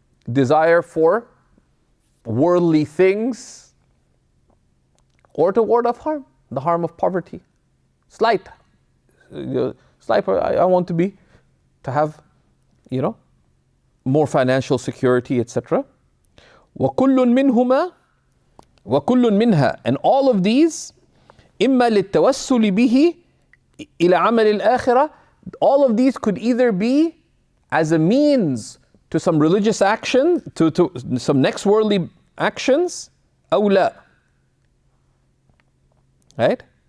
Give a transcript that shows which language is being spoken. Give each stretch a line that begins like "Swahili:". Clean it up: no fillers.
English: Desire for worldly things, or to ward off harm, the harm of poverty. Slight. I want to have, more financial security, etc.
Arabic: وَكُلٌّ مِّنْهُمَا وَكُلٌّ مِّنْهَا.
English: And all of these,
Arabic: إِمَّا لِلتَّوَسُّلِ بِهِ إِلَى عَمَلِ الْآخِرَةِ.
English: All of these could either be as a means to some religious action, to some next worldly actions,
Arabic: أو لا.
English: Right?